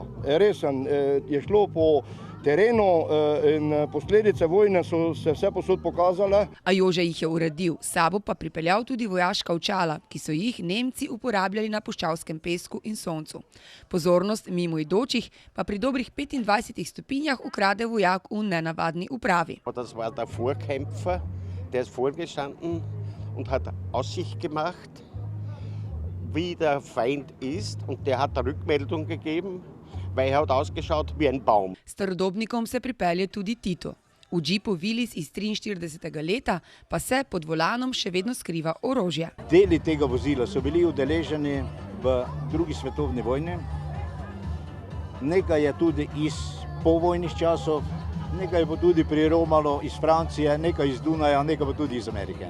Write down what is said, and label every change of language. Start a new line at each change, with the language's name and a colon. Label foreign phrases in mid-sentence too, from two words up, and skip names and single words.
Slovenian: Resen je šlo po terenu in posledice vojne so se vse posod pokazale. A Jože jih je uredil, s sabo pa pripeljal tudi vojaška očala, ki so jih Nemci uporabljali na puščavskem pesku in soncu. Pozornost mimoidočih pa pri dobrih 25 stopinjah ukrade vojak v nenavadni upravi.
German: Das war der Vorkämpfer, der ist vorgestanden und hat Aussicht gemacht, wie der Feind ist, und der hat Rückmeldung gegeben, weil er hat ausgeschaut wie ein Baum.
Slovenian: Starodobnikom se pripelje tudi Tito. V džipu Willys iz 43. leta pa se pod volanom še vedno skriva orožje. Deli tega vozila so bili udeleženi v drugi svetovni vojni. Nekaj je tudi iz povojnih časov, nekaj bo tudi priromalo iz Francije, nekaj iz Dunaja, nekaj bo tudi iz Amerike.